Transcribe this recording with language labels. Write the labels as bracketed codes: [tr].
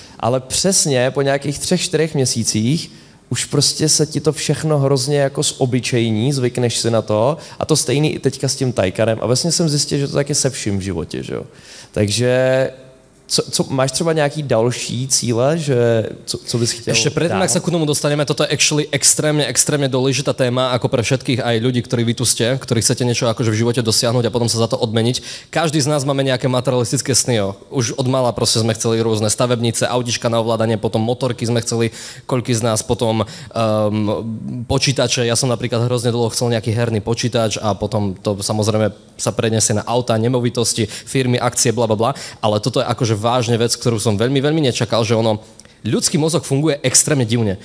[cs] Ale přesně po nějakých 3-4 měsících už prostě se ti to všechno hrozně jako zobyčejní, zvykneš si na to a to stejný i teďka s tím Taycanem a vlastně jsem zjistil, že to tak je se vším v životě, že jo. Takže co máš třeba nějaký další cíle, že co bys chtěl? [sk] Ešte predtým, ak sa k tomu dostaneme, toto je actually extrémne dôležitá téma, ako pre všetkých aj ľudí, ktorí vy tu ste, ktorí chcete niečo akože v živote dosiahnuť a potom sa za to odmeniť. Každý z nás máme nejaké materialistické sny, jo. Už od mala proste sme chceli rôzne stavebnice, autíčka na ovládanie, potom motorky sme chceli, koľký z nás potom počítače. Ja som napríklad hrozne dlho chcel nejaký herný počítač a potom to samozrejme sa preniesie na auta, nemovitosti, firmy, akcie, blablabla, ale toto je akože vážne vec, ktorú som veľmi nečakal, že ono, ľudský mozog funguje extrémne divne.